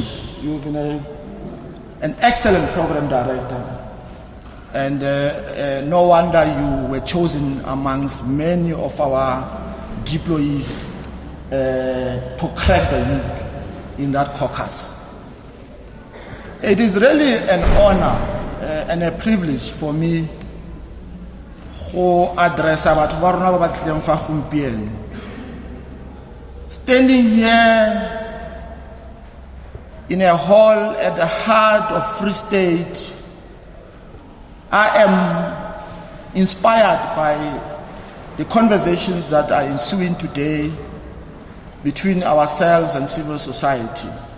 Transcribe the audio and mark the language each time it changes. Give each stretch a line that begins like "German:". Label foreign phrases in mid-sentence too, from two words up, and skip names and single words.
English: You've been an excellent program director, and no wonder you were chosen amongst many of our deployees to crack the whip in that caucus. It is really an honor and a privilege for me to address
Tswana: batho ba rona ba ba tleng fa gompieno.
English: Standing here in a hall at the heart of Free State, I am inspired by the conversations that are ensuing today between ourselves and civil society.